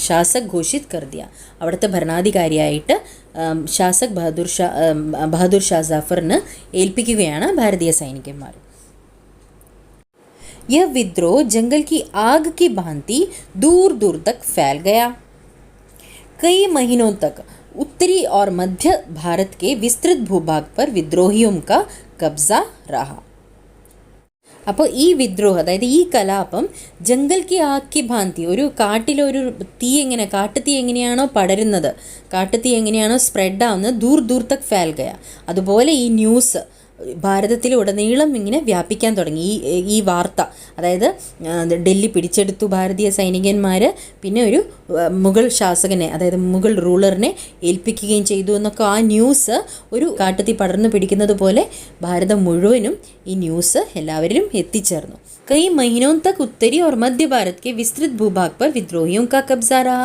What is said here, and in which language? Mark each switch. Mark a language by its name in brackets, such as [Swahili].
[Hindi] ശാസക് ഘോഷിത് കർദിയ, [Malayalam] അവിടുത്തെ ഭരണാധികാരിയായിട്ട് ശാസക് ബഹദൂർ ഷാ ജഫറിന് ഏൽപ്പിക്കുകയാണ് ഭാരതീയ സൈനികന്മാർ. [Hindi] यह विद्रोह जंगल की आग की भांति दूर दूर तक फैल गया. कई महीनों तक उत्तरी और मध्य भारत के विस्तृत भूभाग पर विद्रोहियों का कब्जा रहा. [Malayalam] അപ്പോൾ ഈ വിദ്രോഹം, അതായത് ഈ കലാപം [Hindi] ജംഗൽക്ക് ആക്കി ഭാന്തി, [Malayalam] ഒരു കാട്ടിലൊരു കാട്ടുതീ എങ്ങനെയാണോ പടരുന്നത്, കാട്ടുതീ എങ്ങനെയാണോ സ്പ്രെഡ് ആവുന്നത്, [Hindi] ദൂർ ദൂർ തക് ഫാൽ ഗയ, [Malayalam] അതുപോലെ ഈ ന്യൂസ് ഭാരതത്തിലുടനീളം ഇങ്ങനെ വ്യാപിക്കാൻ തുടങ്ങി. ഈ വാർത്ത, അതായത് ഡൽഹി പിടിച്ചെടുത്തു ഭാരതീയ സൈനികന്മാർ, പിന്നെ ഒരു മുഗൾ ശാസകനെ, അതായത് മുഗൾ റൂളറിനെ ഏൽപ്പിക്കുകയും ചെയ്തു എന്നൊക്കെ ആ ന്യൂസ് ഒരു കാട്ടുതീ പടർന്നു പിടിക്കുന്നത് പോലെ ഭാരതം മുഴുവനും ഈ ന്യൂസ് എല്ലാവരിലും എത്തിച്ചേർന്നു. [Hindi] कई महीनों तक उत्तरी और मध्य भारत के विस्तृत भूभाग पर विद्रोहियों का कब्जा रहा.